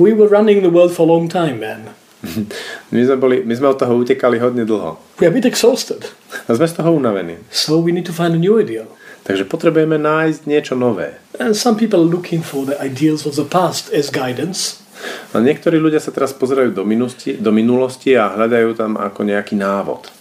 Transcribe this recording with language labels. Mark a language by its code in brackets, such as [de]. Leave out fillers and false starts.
[en] We were running the world for a long time, man. [sk] My sme od toho utekali hodne dlho. [en] We are a bit exhausted. [sk] A sme z toho unavení. [en] So we need to find a new ideal. [sk] Takže potrebujeme nájsť niečo nové. [en] And some people are looking for the ideals of the past as guidance. [sk] A niektorí ľudia sa teraz pozerajú do minulosti a hľadajú tam ako nejaký návod.